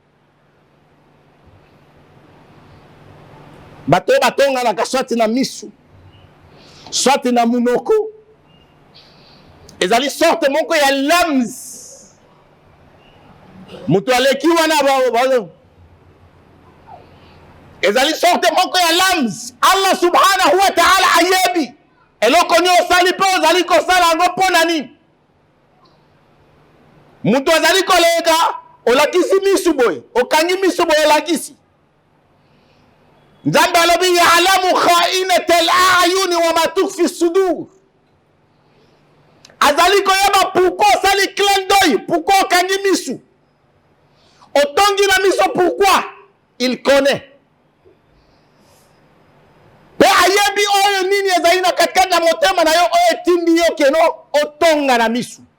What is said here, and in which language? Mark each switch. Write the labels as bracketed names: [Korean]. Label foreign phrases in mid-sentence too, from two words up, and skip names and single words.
[Lingala] Bato batonganaka swati na misu, swati na munoko. Ezali sorte moko ya lams. Mutu aleki wana ezali sorte moko ya lams. Allah [Arabic] سبحانه وتعالى [Lingala] ayebi eloko nyo osali pe ozali kosala yango mpona nini? Mutu azali kolega olakisi misu boye, okangi misu boye olakisi. Nzambe alobi [Arabic] يعلم خائنة الأعين وما تخفي الصدور. [Lingala] Azali koyeba pourquoi osali [French] clin d'œil, [Lingala] pourquoi okangi misu, otongi na miso, pourquoi? [French] Il connaît. [Lingala] Pe ayebi oyo nini ezali na katikati na motema na yo oyo etindi yo keno otonga na misu.